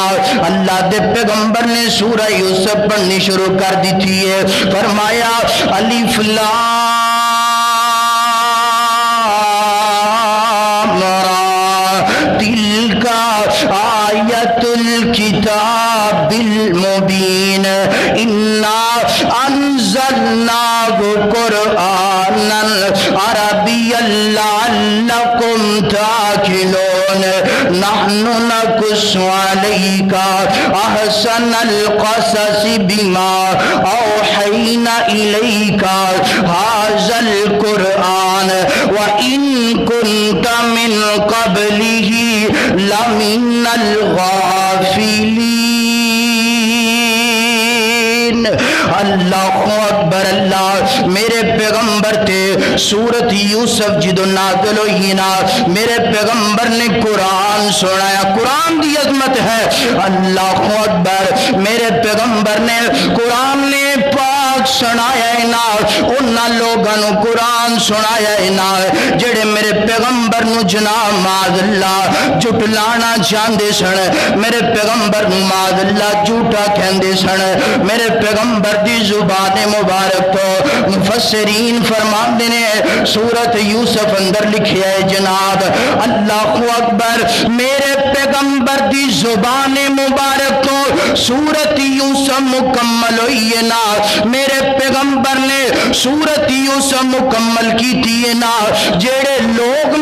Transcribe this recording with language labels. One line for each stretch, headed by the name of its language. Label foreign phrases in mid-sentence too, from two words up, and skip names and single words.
Punjabi: اللہ دے پیغمبر نے سورہ یوسف پڑھنی شروع کر دی تھی ہے، فرمایا الف
Arabic: لام را تلک آیت الکتاب المبین انا انزلناه قرآنا عربيا لعلكم تعقلون نحن نقص عليك أحسن القصص بما أوحينا إليك هذا القرآن وإن كنت من قبله لمن الغافلين۔ اللہ اکبر
Punjabi: اللہ میرے پیغمبر تے سورت یوسف جدو نازل ہوئی نا میرے پیغمبر نے قرآن سنایا قرآن دی عظمت ہے
Arabic: اللہ اکبر
Punjabi: میرے پیغمبر نے قرآن نے پاک سنایا نا انہاں لوگاں نو قرآن سنایا نا جڑے میرے پیغمبر نو جناب
Arabic: معاذ اللہ
Punjabi: جھٹلانا چاہندے سن میرے پیغمبر نو
Arabic: معاذ اللہ
Punjabi: جھوٹا کہندے سن میرے پیغمبر دی زبان مبارک تو مفسرین فرماندے نے سورت یوسف اندر لکھیا ہے جناب
Arabic: اللہ اکبر
Punjabi: میرے پیغمبر دی زبان مبارک تو سورت یوسف مکمل ہوئی ہے نا میرے پیغمبر نے سورت یوسف مکمل کی تھی نا جڑے لوگ